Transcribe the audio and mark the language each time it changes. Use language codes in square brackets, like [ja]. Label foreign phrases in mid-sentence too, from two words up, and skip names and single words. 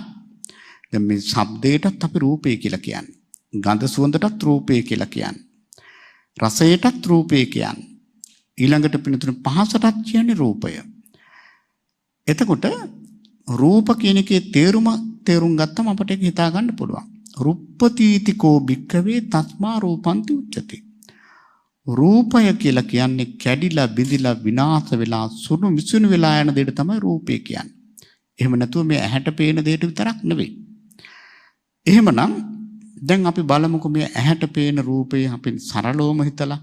[si] දැන් මේ ශබ්දයටත් අපි රූපය කියලා කියන්නේ. ගන්ධ සුවඳටත් රූපය කියලා කියන්නේ. රසයටත් රූපය කියන්නේ. ඊළඟට පින්නතුනේ පහසටත් කියන්නේ රූපය. එතකොට රූප කියන එකේ තේරුම් ගත්තම අපිට ඒක හිතා ගන්න පුළුවන්. [pi] රුප්පතීතිකෝ භික්ඛවේ තස්මා රූපන්ති උච්චති. [si] රූපය කියලා කියන්නේ කැඩිලා බිඳිලා විනාශ වෙලා සුණු මිසුණු වෙලා යන දෙයට තමයි රූපය කියන්නේ. එහෙම නැතුව මේ ඇහැට පේන දෙයට විතරක් නෙවෙයි. එහෙමනම් දැන් අපි බලමුකෝ මේ ඇහැට පේන රූපේ අපි සරලවම හිතලා.